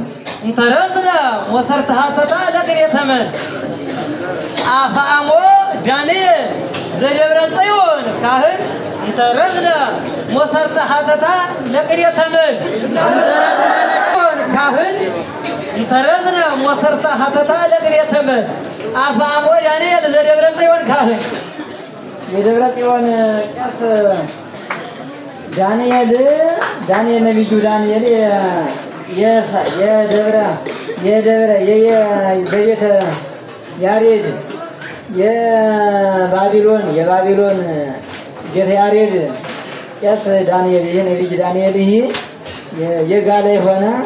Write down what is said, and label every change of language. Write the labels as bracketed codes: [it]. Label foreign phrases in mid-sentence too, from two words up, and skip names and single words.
[gez] እንተረስና መሰርተ ሀተታ ለቅኔ ተመን አፋሞ ዳንኤል ዘደብረ ጽዮን ካህን እንተረስና መሰርተ ሀተታ ለቅኔ ተመን ካህን እንተረስና መሰርተ ሀተታ ለቅኔ ተመን አፋሞ ዳንኤል ዘደብረ ጽዮን ካህን [am] የደብረ ጽዮን ቄስ ዳንኤል ነብዩ ዳንኤል የዘቤተ ያሬድ የባቢሎን ጌታ ያሬድ ቄስ ዳንኤል ይሄ ነብይ ዳንኤል ይሄ የጋለ የሆነ